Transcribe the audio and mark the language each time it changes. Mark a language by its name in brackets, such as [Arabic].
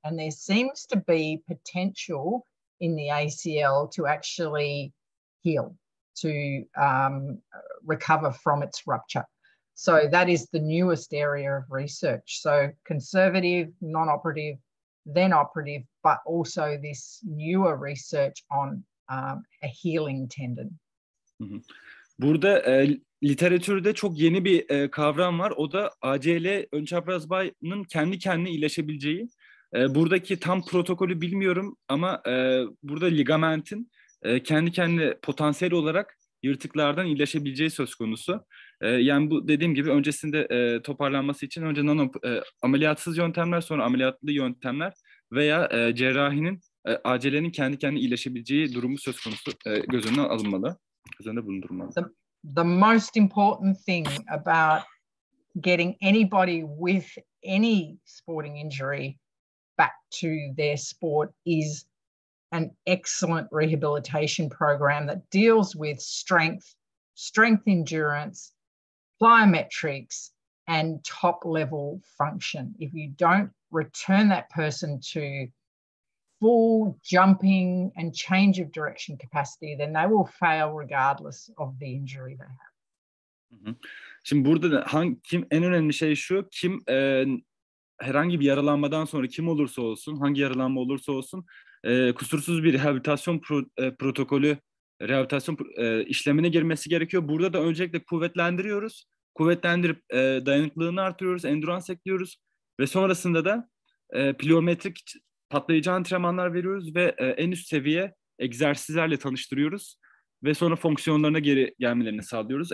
[English] And there seems to be potential in the ACL to actually heal, to recover from its rupture. So that is the newest area of research. So conservative, non-operative, then operative, but also this newer research on a healing tendon. [Turkish] Burada literatürde çok yeni bir kavram var. O da ACL ön çapraz bağının kendi kendine iyileşebileceği. Buradaki tam protokolü bilmiyorum ama burada ligamentin kendi kendine potansiyel olarak yırtıklardan iyileşebileceği söz konusu. Yani bu dediğim gibi öncesinde toparlanması için önce ameliyatsız yöntemler, sonra ameliyatlı yöntemler veya cerrahinin ACL'nin kendi kendine iyileşebileceği durumu söz konusu göz önüne alınmalı. Göz önünde bulundurulmalı. [English] The most important thing about getting anybody with any sporting injury back to their sport is an excellent rehabilitation program that deals with strength endurance, plyometrics, and top level function. If you don't return that person to full jumping and change of direction capacity, then they will fail regardless of the injury they have. [Turkish] Şimdi burada da en önemli şey şu, herhangi bir yaralanmadan sonra kim olursa olsun, hangi yaralanma olursa olsun kusursuz bir rehabilitasyon protokolü, rehabilitasyon işlemine girmesi gerekiyor. Burada da öncelikle kuvvetlendiriyoruz. Kuvvetlendirip dayanıklılığını artırıyoruz, endurance ekliyoruz ve sonrasında da plyometrik patlayıcı antrenmanlar veriyoruz ve en üst seviye egzersizlerle tanıştırıyoruz ve sonra fonksiyonlarına geri gelmelerini sağlıyoruz.